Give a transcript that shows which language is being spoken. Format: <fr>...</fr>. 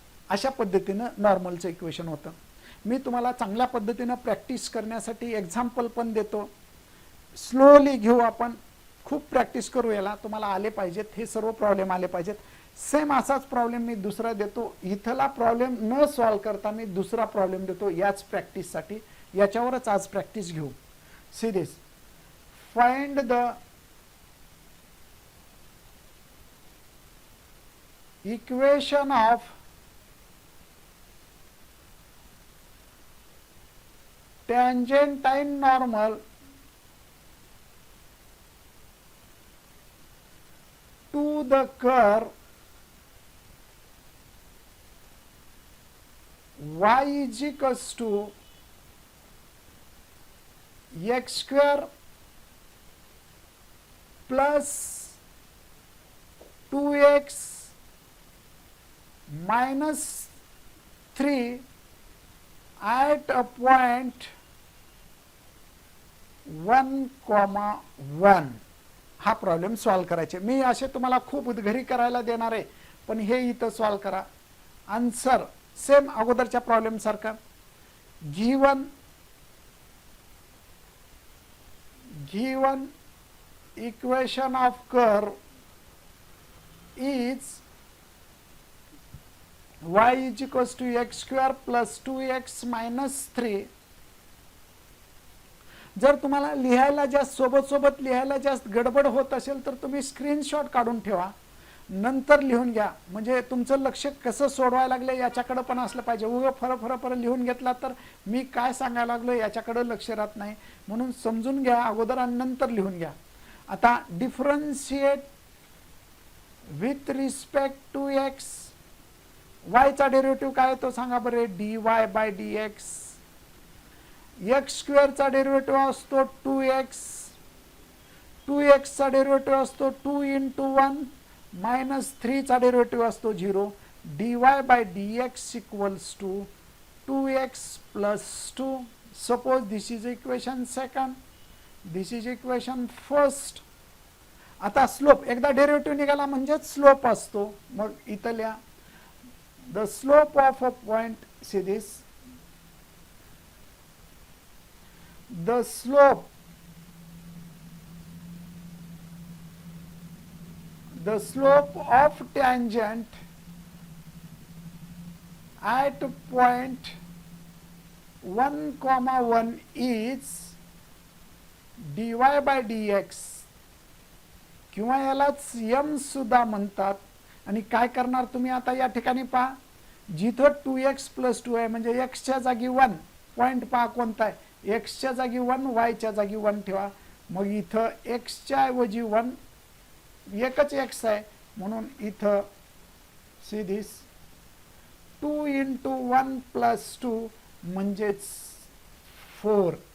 <mr>अशा पद्धतीनं नॉर्मलचं इक्वेशन होतं. मी तुम्हाला चांगल्या पद्धतीनं प्रॅक्टिस करण्यासाठी एक्झाम्पल पण देतो. स्लोली घेऊ आपण, खूप प्रॅक्टिस करू याला. तुम्हाला आले पाहिजेत, हे सर्व प्रॉब्लेम आले पाहिजेत. सेम असाच प्रॉब्लेम मी दुसरा देतो. इथला प्रॉब्लेम न सॉल्व करता मी दुसरा प्रॉब्लेम देतो याच प्रॅक्टिससाठी. याच्यावरच आज प्रॅक्टिस घेऊ.</mr> <en>See this, find the equation of tangentine normal to the curve y is equals to x square plus 2x minus 3 at a point 1,1.</en> <mr>हा प्रॉब्लेम सॉल्व करायचे. मी असे तुम्हाला खूप घरी करायला देणार आहे, पण हे इथं सॉल्व करा. आन्सर सेम अगोदरच्या प्रॉब्लेम सारखा.</mr> <en>Given equation of curve is y is equals to x square plus 2x minus 3.</en> <mr>जर तुम्हाला लिहायला जास्त सोबत लिहायला जास्त गडबड होत असेल तर तुम्ही स्क्रीनशॉट काढून ठेवा. नंतर लिहून घ्या, म्हणजे तुमचं लक्ष कसं सोडवायला लागलं याच्याकडे पण असलं पाहिजे. उगं फर लिहून घेतला तर मी काय सांगायला लागलो याच्याकडे लक्ष राहत नाही. म्हणून समजून घ्या अगोदर आणि नंतर लिहून घ्या. आता</mr> <en>Differentiate with respect to x.</en> <mr>वायचा derivative काय तो सांगा बरे.</mr> <en>dy by dx.</en> <mr>X स्क्वेअरचा derivative असतो 2x. 2xचा डेरिव्हेटिव्ह असतो 2 into 1 मायनस 3चा डेरिव्हेटिव्ह असतो 0.</mr> <en>dy by dx equals to 2x plus 2. Suppose this is equation second, this is equation first.</en> <mr>आता slope एकदा derivative निघाला म्हणजेच स्लोप असतो. मग इथं लिहा the slope of a point.</mr> <en>See this, the slope, the slope of tangent at point 1, 1 is dy by dx.</en> <mr>किंवा यालाच m सुद्धा म्हणतात. आणि काय करणार तुम्ही आता या ठिकाणी पहा, जिथं 2x प्लस 2 आहे म्हणजे एक्सच्या जागी 1. पॉइंट पहा कोणता आहे, एक्सच्या जागी 1, वायच्या जागी 1 ठेवा. मग इथं एक्सच्या ऐवजी 1, एकच एक्स आहे म्हणून इथं सी दिस 2 into 1 प्लस 2 म्हणजेच 4.</mr>